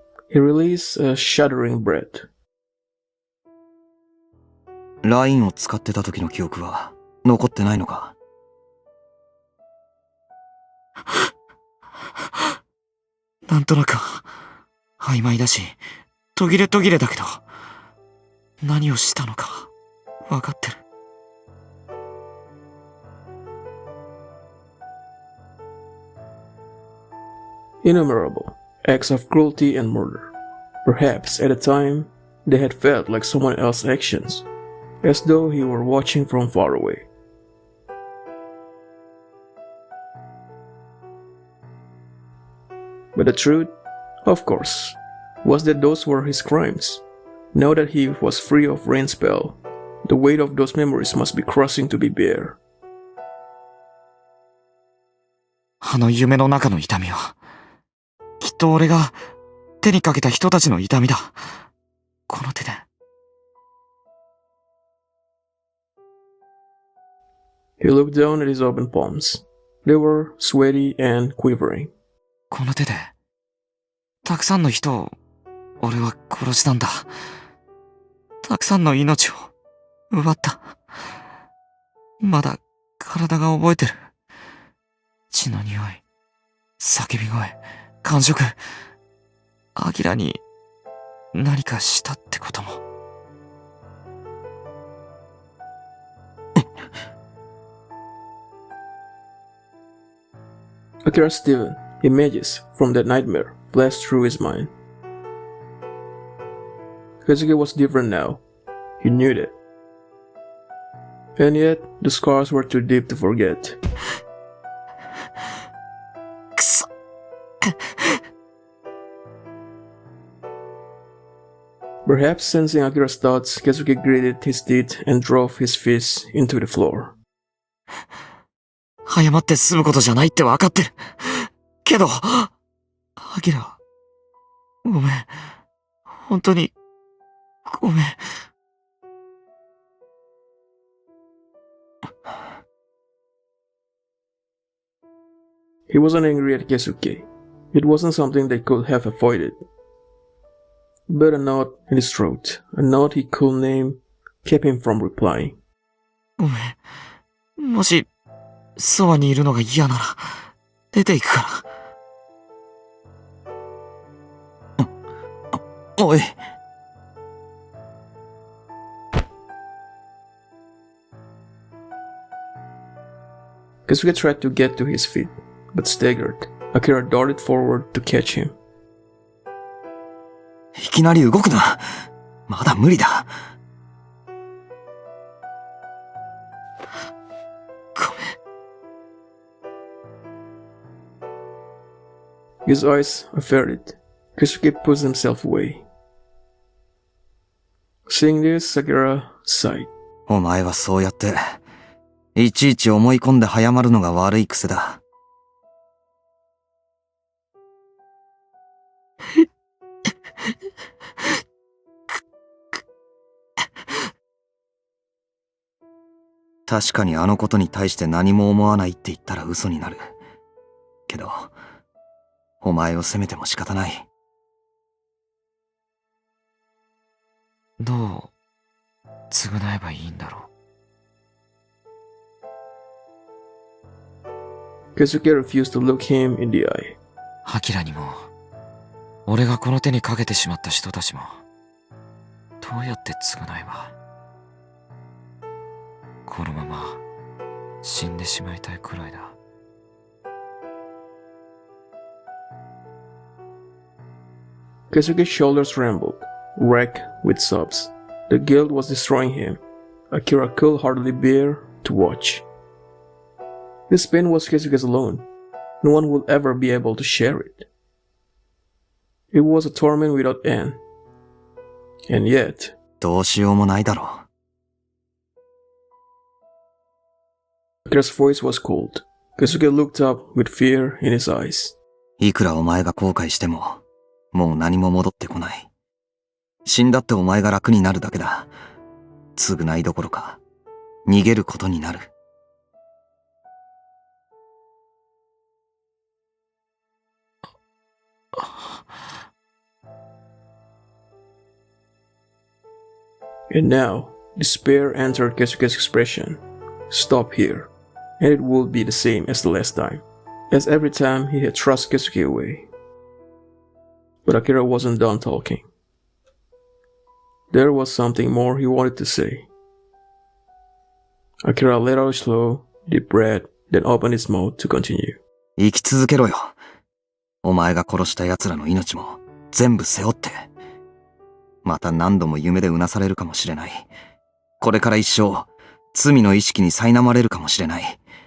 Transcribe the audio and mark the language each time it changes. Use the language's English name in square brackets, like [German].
[English] He released a shuddering breath. [Japanese] ラインを使ってた時の記憶は残ってないのか？なんとなく曖昧だし途切れ途切れだけど何をしたのか分かってる。 [English] Innumerable acts of cruelty and murder. Perhaps at the time they had felt like someone else's actions, as though he were watching from far away. But the truth, of course, was that those were his crimes. Now that he was free of rain spell, the weight of those memories must be crushing to be bare. [Japanese] あの夢の中の痛みはきっと俺が手にかけた人たちの痛みだ。この手で。 [English] He looked down at his open palms. They were sweaty and quivering. [Japanese] この手でたくさんの人を俺は殺したんだ。たくさんの命を奪った。まだ体が覚えてる。血の匂い、叫び声、感触。アキラに何かしたってことも。 [English] Akira still, images from that nightmare flashed through his mind. Keisuke was different now. He knew that. And yet, the scars were too deep to forget. [Japanese] くそ。 [English] Perhaps sensing Akira's thoughts, Keisuke gritted his teeth and drove his fist into the floor. [Japanese] 謝って済むことじゃないって分かってる。けど、アキラ、ごめん。本当に、ごめん。 [English] He wasn't angry at Keisuke. It wasn't something they could have avoided. But a knot in his throat, a knot he could name, kept him from replying. [Japanese] ごめん。もし、そばにいるのが嫌なら、出て行くから。おい。 [English] Keisuke tried to get to his feet, but staggered. Akira darted forward to catch him. [Japanese] いきなり動くな。まだ無理だ。ごめん。 [English] His eyes averted. Keisuke pushed himself away. Seeing this, Akira sighed. [Japanese] お前はそうやって、いちいち思い込んで早まるのが悪い癖だ。確かにあのことに対して何も思わないって言ったら嘘になる。けど、お前を責めても仕方ない。どう償えばいいんだろう。 [English] Keisuke refused to look him in the eye. [Japanese] アキラにも、俺がこの手にかけてしまった人たちも、どうやって償えば。このまま死んでしまいたいくらいだ。 [English] Keisuke's shoulders trembled, racked with sobs. The guilt was destroying him. Akira could hardly bear to watch. This pain was Keisuke's alone. No one would ever be able to share it. It was a torment without end. And yet, [Japanese] どうしようもないだろ [English] Akira's voice was cold. Keisuke looked up with fear in his eyes. う。 [Japanese] いくらお前が後悔しても、もう何も戻ってこない。死んだってお前が楽になるだけだ。償いどころか、逃げることになる。 [English] And now, despair entered Keisuke's expression. Stop here, and it would be the same as the last time, as every time he had thrust Keisuke away. But Akira wasn't done talking. There was something more he wanted to say. Akira let out a slow, deep breath, then opened his mouth to continue. [Japanese] 生き続けろよ。お前が殺した奴らの命も全部背負って。また何度も夢でうなされるかもしれない。これから一生、罪の意識に苛まれるかもしれない。